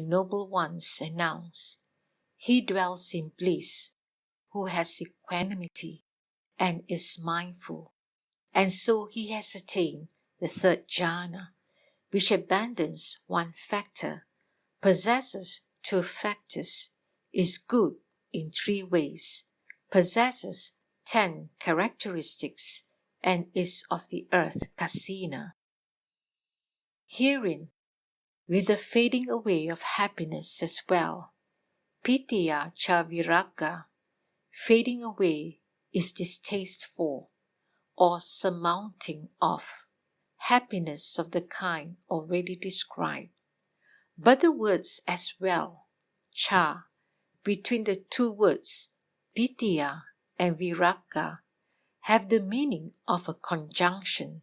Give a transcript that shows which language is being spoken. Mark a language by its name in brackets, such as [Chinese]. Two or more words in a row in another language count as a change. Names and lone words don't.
[English] noble ones announce, he dwells in bliss, who has equanimity and is mindful, and so he has attained the third jhana, which abandons one factor, possesses two factors, is good in 3 ways, possesses 10 characteristics, and is of the Earth Kasina. Herein, with the fading away of happiness as well, [Pali] Pitya cha viragga, [English] fading away is distaste for, or surmounting of, happiness of the kind already described. But the words as well, cha, between the 2 words, pitya and viragga, have the meaning of a conjunction.